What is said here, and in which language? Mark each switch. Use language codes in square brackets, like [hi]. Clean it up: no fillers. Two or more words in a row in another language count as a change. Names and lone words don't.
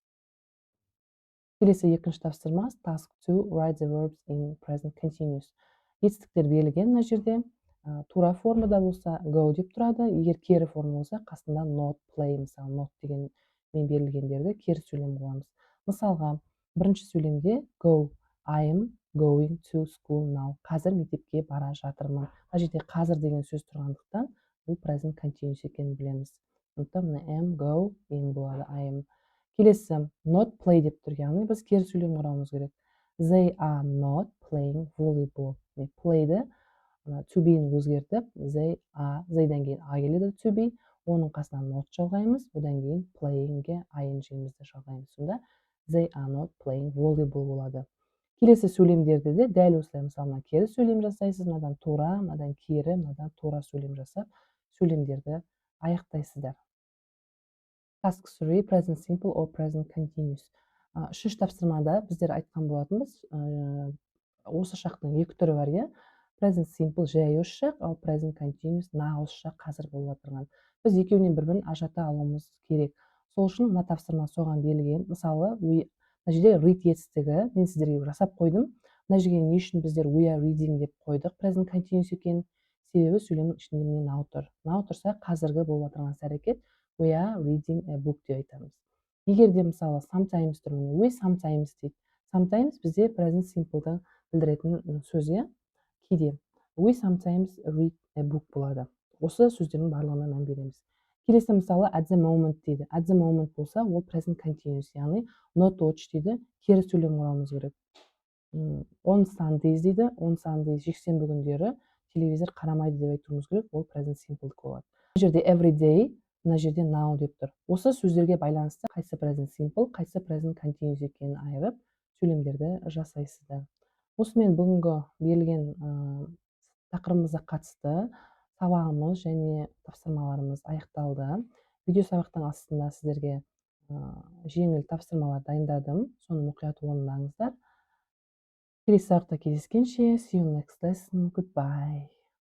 [kk] Келесі екінші тапсырма [en] task 2, write the verbs in present continuous. [kk] Етістіктер берілген мына жерде. Тура формада болса go деп тұрады. Егер кері форма болса қасында not, play, мысалы not деген мен берілгендерді кері сөйлем қыламыз. Мысалға, бірінші сөйлемде [en] go, I am going to school now. [kk] Қазір мектепке бара жатырмын. Мына жерде қазір деген сөз тұрғандықтан бұл [en] present continuous [kk] екенін білеміз. Сондықтан мына am, go, in болады, [en] I am. [kk] Келесі [en] not play [kk] деп тұр, яғни біз кері сөйлем құрамыз керек. [en] They are not playing volleyball. [kk] Playді [en] to be- [kk] ні өзгертіп, they-дан кейін a келеді [en] to be, [kk] оның қасынан not жалғаймыз, одан кейін playing-ге ing-мізді жалғаймыз. [en] Сонда they are not playing volleyball болады. [kk] Келесі сөйлемдерді де дәл осылай, мысалы, кері сөйлем жасайсыз, мынадан тура, мынадан кері, мынадан тура сөйлем жасап, сөйлемдерді аяқтайсыздар. [en] Task 3, present simple or present continuous. [kk] Үшінші тапсырмада біздер айтқан болатынбыз, осы шақтың екі түрі бар, иә? [en] Present simple [kk] жай осы шақ, ал [en] present continuous [kk] осы шақ қазір болып отырған. Біз екеуінен бір-бірін ажырата алуымыз керек. Сол үшін мына тапсырма соған берілген. Мысалы, мына жерде read етістігі мен сіздерге жасап қойдым. Мына жерге не үшін біздер [en] we are reading [kk] деп қойдық, [en] present continuous [kk] екен. Себебі сөйлемнің ішінде міне now тұр. Now тұрса қазіргі болып отырған іс-әрекет [en] we are reading a book [kk] деп айтамыз. Егер де мысалы sometimes тұр, [en] we sometimes дейді. [kk] Sometimes бізде [en] present simple'ды [kk] білдіретін сөз, иә? Кейде. [en] We sometimes read a book болады. [kk] Осы сөздердің барлығына мән береміз. Келесі мысалы [en] at the moment [kk] дейді. [en] At the moment [kk] болса, ол [en] present continuous, [kk] яғни [en] not watch [kk] дейді. Кері сөйлем құрамыз керек. [en] On Sundays [kk] дейді. [en] On Sundays [kk] жексенбі күндері телевизор қарамайды деп айтуымыз керек. Ол [en] present simple [kk] болады. Мына жерде [en] every day, [kk] мына жерде now деп тұр. Осы сөздерге байланысты қайсы [en] present simple, [kk] қайсы [en] present continuous [kk] екенін айырып, сөйлемдерді жасайсыздар. Осымен бүгінгі берілген тақырыбымызға қатысты сабағымыз және тапсырмаларымыз аяқталды. Видео сабақтың астында сіздерге жеңіл тапсырмалар дайындадым. Соны мұқият орындаңыздар. Келесі сабақта кездескенше, [en] see you next lesson. Goodbye.